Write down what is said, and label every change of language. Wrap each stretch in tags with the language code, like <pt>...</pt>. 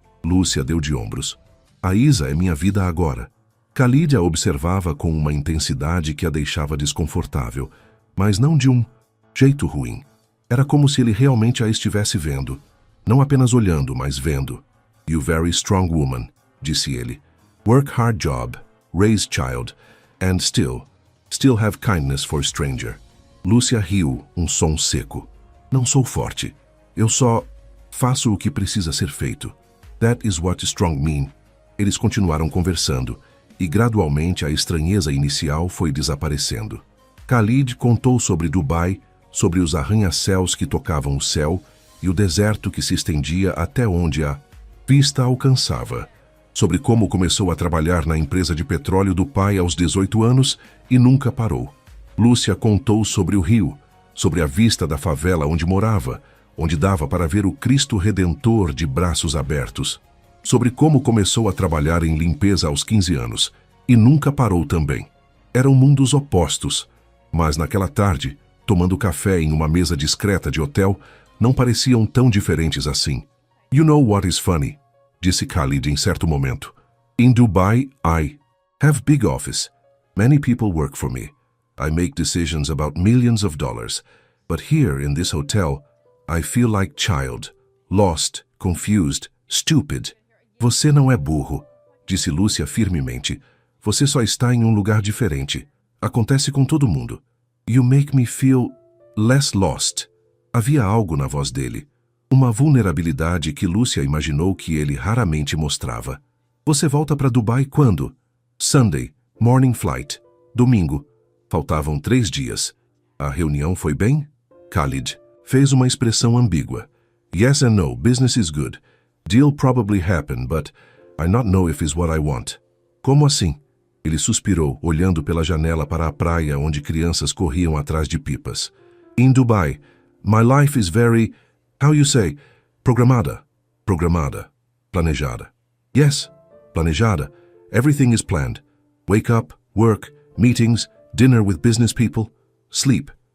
<pt>Lúcia deu de ombros. "A Isa é minha vida agora." Khalid a observava com uma intensidade que a deixava desconfortável, mas não de um jeito ruim. Era como se ele realmente a estivesse vendo. Não apenas olhando, mas vendo.</pt> <en>"You very strong woman,"</en> <pt>disse ele.</pt> <en>"Work hard job, raise child, and still have kindness for stranger."</en> <pt>Lúcia riu, um som seco. "Não sou forte. Eu só faço o que precisa ser feito.</pt> <en>That is what strong mean."</en> <pt>Eles continuaram conversando, e gradualmente a estranheza inicial foi desaparecendo. Khalid contou sobre Dubai, sobre os arranha-céus que tocavam o céu e o deserto que se estendia até onde a vista alcançava. Sobre como começou a trabalhar na empresa de petróleo do pai aos 18 anos e nunca parou. Lúcia contou sobre o rio, sobre a vista da favela onde morava, onde dava para ver o Cristo Redentor de braços abertos. Sobre como começou a trabalhar em limpeza aos 15 anos e nunca parou também. Eram mundos opostos, mas naquela tarde, tomando café em uma mesa discreta de hotel, não pareciam tão diferentes assim.</pt> <en>"You know what is funny?"</en> <pt>disse Khalid em certo momento.</pt> <en>"In Dubai, I have big office. Many people work for me. I make decisions about millions of dollars. But here in this hotel, I feel like child, lost, confused, stupid."</en> <pt>"Você não é burro," disse Lúcia firmemente. "Você só está em um lugar diferente. Acontece com todo mundo."</pt> <en>"You make me feel less lost."</en> <pt>Havia algo na voz dele. Uma vulnerabilidade que Lúcia imaginou que ele raramente mostrava. "Você volta para Dubai quando?"</pt> <en>"Sunday, morning flight.</en> <pt>Domingo." Faltavam 3 dias. "A reunião foi bem?" Khalid fez uma expressão ambígua.</pt> <en>"Yes and no, business is good. Deal probably happened, but I not know if is what I want."</en> <pt>"Como assim?" Ele suspirou, olhando pela janela para a praia onde crianças corriam atrás de pipas.</pt> <en>"In Dubai, my life is very, how you say, programada."</en> <pt>"Programada. Planejada."</pt> <en>"Yes, planejada. Everything is planned. Wake up, work, meetings, dinner with business people, sleep.</en>